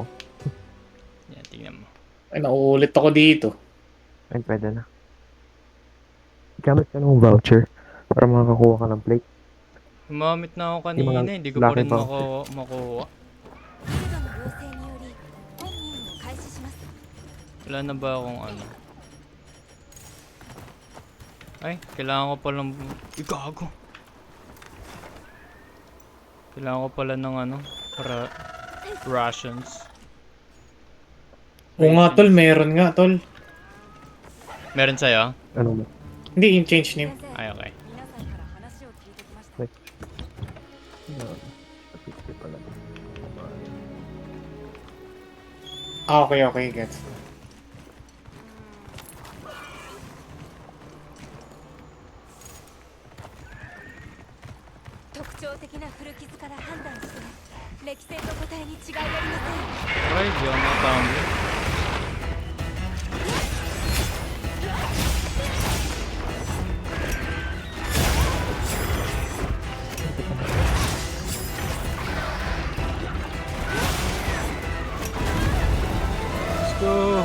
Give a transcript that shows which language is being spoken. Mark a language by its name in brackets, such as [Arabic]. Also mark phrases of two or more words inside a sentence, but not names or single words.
[Filipino] Yan, tingnan mo. Ay, nauulit ako dito. Ay, pwede na. Gamit ka ng voucher para makakuha ka ng plate. Gumamit na ako Yung kanina, mga hindi ko pa lucky rin voucher. makuha. [Japanese] 制度の要請により本任務を開始します。 [Filipino] Wala na ba akong ano? Ay, kailangan ko palang... Igago! Kailangan ko pala ng ano? Rations. Oo nga tol, meron nga tol. Meron sa'yo? Ano ba? Hindi yung [English] change name. [Japanese] 先生、 [Filipino] Ay, okay. [Japanese] 皆さんから話を聞いてきました。 [Filipino] Ah, okay, okay, gets. [Japanese] 特徴的な古傷から判断して歴戦の答えに違いありま [Filipino] Ay, di ako nakatama. [English] Let's go!